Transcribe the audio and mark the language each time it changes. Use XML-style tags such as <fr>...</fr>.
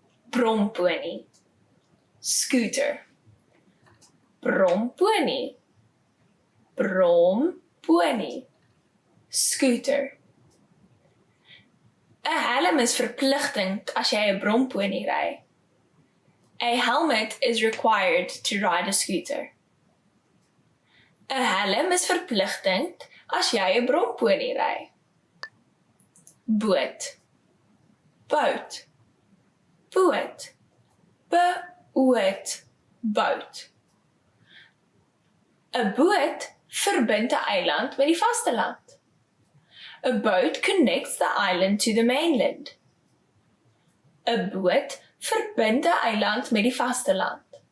<af>Bromponie. Scooter. Bromponie. Bromponie. Scooter. 'n helm is verpligtend as jy 'n bromponie ry.</af> <en>A helmet is required to ride a scooter.</en> <af>'n helm is verpligtend as jy 'n bromponie ry. Boot. Boot. Boot. Boot. Boot. 'n boot verbind 'n eiland met die vasteland.</af> <en>A boat connects the island to the mainland.</en> <af>'n boot verbind 'n eiland met die vasteland.</af>